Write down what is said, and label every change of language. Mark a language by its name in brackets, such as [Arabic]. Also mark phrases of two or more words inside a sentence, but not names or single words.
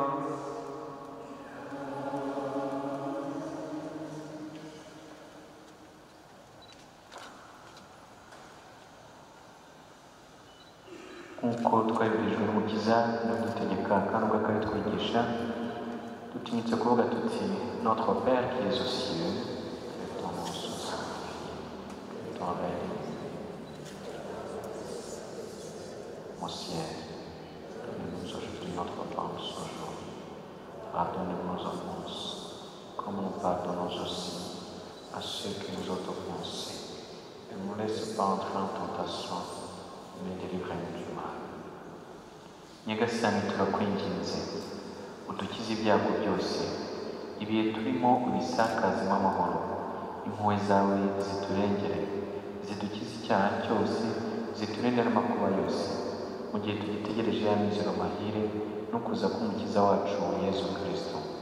[Kinyarwanda] Nk'uko twabirijwe n'Umukiza n'udutegeka kandi ubwo akabitwigisha dutinyutse kuvuga tuti [French] notre Père qui es aux cieux, que ton nom soit sanctifié, que ton règne au ciel. Donne-nous aujourd'hui notre pain de ce jour. Pardonne-nous nos offenses, comme nous pardonnons aussi à ceux qui nous ont offensés. Et ne nous laisse pas entrer en tentation, mais délivre-nous du mal. [Kinyarwanda] Nyagasani turakwinginze udukize ibyago byose ibihe turimo ubisakazemo amahoro impuhwe zawe ziturengere zidukize icyaha cyose ziturinde n'amakuba yose mu gihe tugitegereje ya mizero mahire no kuza k'umukiza wacu Yezu Kristo.